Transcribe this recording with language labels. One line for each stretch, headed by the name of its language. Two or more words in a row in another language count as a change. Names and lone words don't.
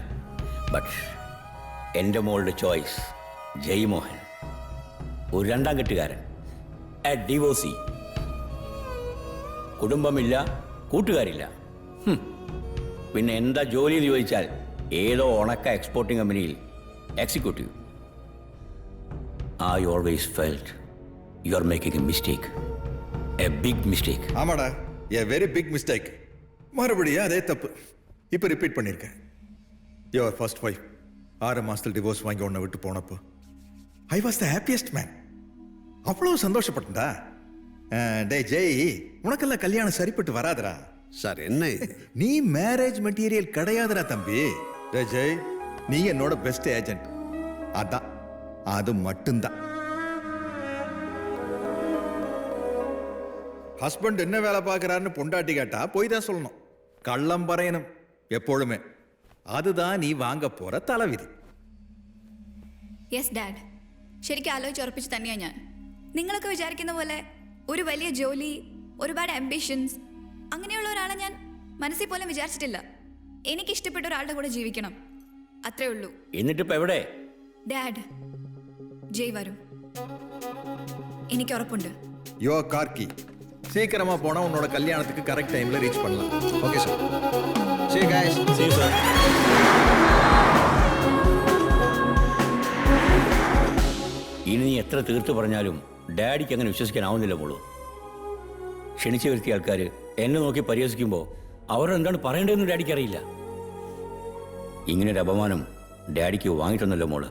Malayalam: ബട്ട് എൻ്റെ മോളുടെ ചോയ്സ് ജയ്മോഹൻ, ഒരു രണ്ടാം കെട്ടുകാരൻ,
English: a divorcee.
Malayalam: കുടുംബമില്ല, കൂട്ടുകാരില്ല. പിന്നെ എന്താ ജോലി എന്ന് ചോദിച്ചാൽ ഏതോ ഉണക്ക എക്സ്പോർട്ടിംഗ് കമ്പനിയിൽ എക്സിക്യൂട്ടീവ്.
English: I always felt you are making a mistake. A big mistake.
Tamil: ஆமாடா,
English: a very big mistake.
Tamil: மறுபடியும் அதே தப்பு இப்போ ரிப்பீட் பண்ணியிருக்கேன்.
English: your first wife
Tamil: 6 மாசத்தில் டிவோர்ஸ் வாங்கி உன்னை விட்டு போனப்போ
English: I was the happiest man.
Tamil: அவ்வளோ சந்தோஷப்பட்டா. டே ஜெய், உனக்கெல்லாம் கல்யாணம் சரிப்பட்டு வராதுடா. சார் என்ன இது? நீ
English: marriage material
Tamil: கிடையாதுடா தம்பி. டே ஜெய், நீ என்னோட
English: best agent.
Tamil: அதான், அது மட்டும்தான். ஹஸ்பண்ட் என்ன வேலை பார்க்குறாருன்னு பொண்டாட்டி கேட்டா போய் தான் சொல்லணும்.
Malayalam: കള്ളം പറയണം എപ്പോഴുമേ. അതുതാ നീ വാങ്ങ പോற തലവിധി.
English: yes dad,
Malayalam: ശരിക്കും ആലോചിച്ചുറപ്പിച്ച് തന്നെയാണ് ഞാൻ. നിങ്ങളൊക്കെ വിചാരിക്കുന്ന പോലെ ഒരു വലിയ ജോലി, ഒരുപാട് ആംബിഷൻസ്, അങ്ങനെയുള്ള ഒരാളെ ഞാൻ മനസ്സിൽ പോലും വിചാരിച്ചിട്ടില്ല. എനിക്ക് ഇഷ്ടപ്പെട്ട ഒരാളുടെ കൂടെ ജീവിക്കണം, അത്രേ ഉള്ളൂ. എന്നിട്ടിപ്പോ എവിടെ? ഡാഡ്, ജയ് വരും, എനിക്ക് ഉറപ്പുണ്ട്.
Tamil: யோ கார்கி, சீக்கிரமா போனா உன்னோட கல்யாணத்துக்கு கரெக்ட் டைம்ல ரீச் பண்ணலாம்.
English: okay sir. See you guys. See you, sir.
Malayalam: ഇനി നീ എത്ര തീർത്ത് പറഞ്ഞാലും ഡാഡിക്ക് അങ്ങനെ വിശ്വസിക്കാനാവുന്നില്ല മോളൂ. ക്ഷണിച്ചു വരുത്തിയ ആൾക്കാർ എന്നെ നോക്കി പരിഹസിക്കുമ്പോൾ അവർ എന്താണ് പറയേണ്ടതെന്ന് ഡാഡിക്ക് അറിയില്ല. ഇങ്ങനൊരു അപമാനം ഡാഡിക്ക് വാങ്ങിയിട്ടൊന്നല്ലോ മോള്.